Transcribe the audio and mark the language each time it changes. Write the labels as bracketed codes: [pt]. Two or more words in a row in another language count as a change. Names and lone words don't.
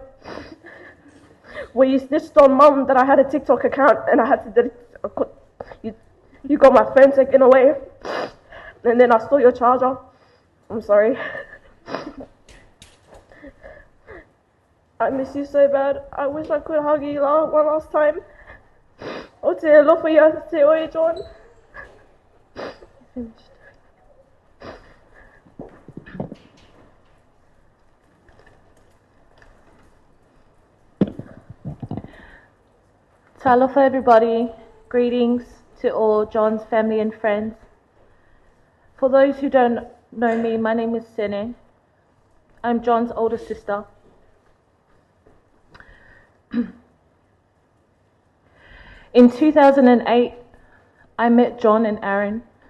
[en] When you snitched on Mum that I had a TikTok account and I had to delete, you got my phone taken away, and then I stole your charger. I'm sorry. I miss you so bad. I wish I could hug you one last time. [sm] O te alofa ia te oe, John. [en] Talofa everybody, greetings to all John's family and friends. For those who don't know me, my name is Sene. I'm John's older sister. In 2008, I met John and Aaron.